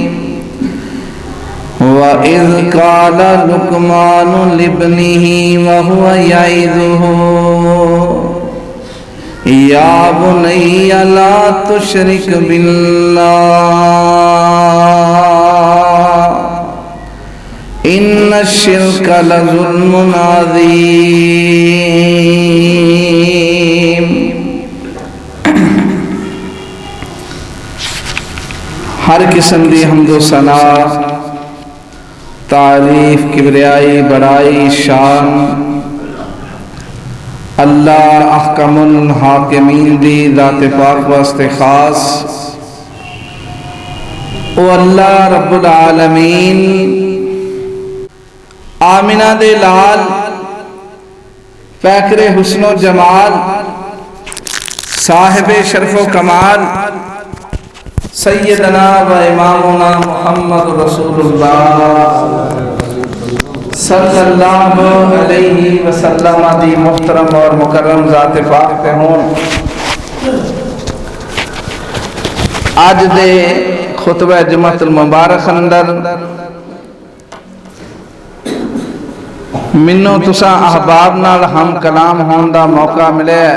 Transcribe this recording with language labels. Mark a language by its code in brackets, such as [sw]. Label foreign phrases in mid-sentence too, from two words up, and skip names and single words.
[ar] وإذ قال لقمان لابنه وهو يعظه يا بني لا تشرك بالله إن الشرك لظلم عظيم. [pa] ہر قسم دی حمد و ثنا تعریف کبریائی بڑائی شان اللہ [ar] أحكم الحاكمين [pa] دی ذات پاک واسطے خاص. او اللہ [ar] رب العالمين [pa] آمنہ دے لال فیکرے حسن و جمال صاحب شرف و کمال [ar] سيدنا وإمامنا محمد رسول الله صلى الله عليه وسلم [pa] دی محترم اور مکرم ذات پاک تے ہوں. اج دے خطبہ جمعۃ المبارک اندر مینوں تساں احباب نال ہم کلام ہونے کا موقع ملے.